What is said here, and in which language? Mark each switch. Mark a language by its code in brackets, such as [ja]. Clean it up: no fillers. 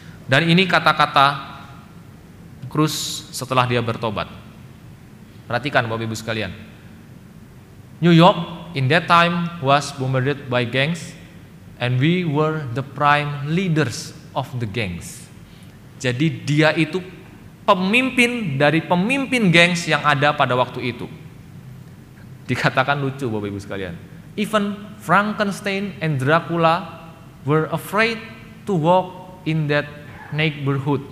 [id] Dan ini kata-kata Cruz setelah dia bertobat. Perhatikan Bapak Ibu sekalian. [en] New York in that time was bombarded by gangs, and we were the prime leaders of the gangs. [id] Jadi dia itu pemimpin dari pemimpin gangs yang ada pada waktu itu. Dikatakan lucu Bapak Ibu sekalian. [en] Even Frankenstein and Dracula were afraid to walk in that neighborhood.